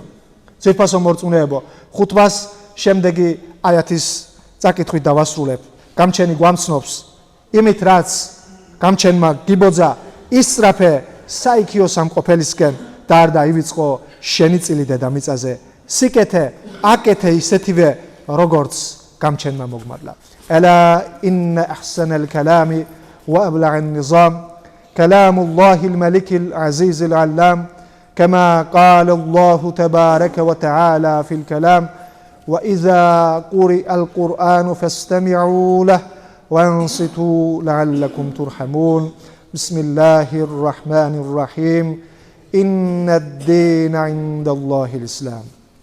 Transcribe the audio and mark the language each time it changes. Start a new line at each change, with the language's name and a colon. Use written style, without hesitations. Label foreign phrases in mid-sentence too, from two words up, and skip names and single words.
Georgian: ძვირფასო მორწმუნეებო, ხუთბას შემდეგი აიათის წაკითხვით დავასრულებ. გამჩენი გვამცნობს იმით, რაც გამჩენმა გიბოძა ისწრაფე საიქიო სამყოფელისკენ და არ დაივიწყო შენი წილი დედამიწაზე. სიკეთე აკეთე ისეთივე, როგორც გამჩენმა მოგმარლა.
Arabic: ألا إن أحسن الكلام وأبلغ النظام كلام الله الملك العزيز العلام كما قال الله تبارك وتعالى في الكلام وإذا قرئ القرآن فاستمعوا له وانصتوا لعلكم ترحمون بسم الله الرحمن الرحيم إن الدين عند الله الإسلام